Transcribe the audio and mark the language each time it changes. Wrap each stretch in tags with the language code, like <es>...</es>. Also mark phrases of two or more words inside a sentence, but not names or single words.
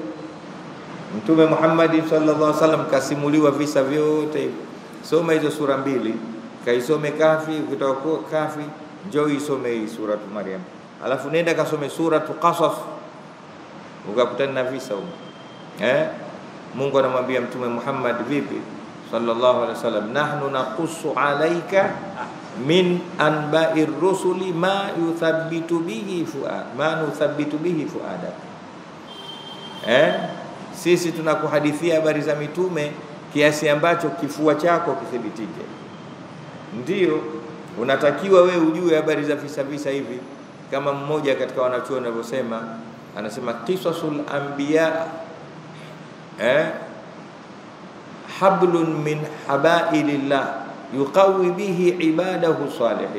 <sw>Mtume Muhammad</sw> <ar>صلى الله عليه وسلم</ar> <sw>kasimuliwa visa vyote. soma hizo sura mbili, kaisome Kahfi. Ukitoka Kahfi njoo isome hii sura Maryam, alafu nenda kasome sura Qasas, ukakutana na visa huko. Mungu anamwambia Mtume Muhammad vipi</sw> <ar>صلى الله عليه وسلم نحن نقص عليك من أنباء الرسل ما نثبت به فؤادك.</ar> <sw>Sisi tunakuhadithia habari za mitume kiasi ambacho kifua chako kithibitike. Ndio unatakiwa wewe ujue habari za visa hivi, kama mmoja katika wanachuoni anavyosema, anasema</sw> <ar>قصص الأنبياء حبل من حبائل الله يقوي به عباده الصالحين.</ar>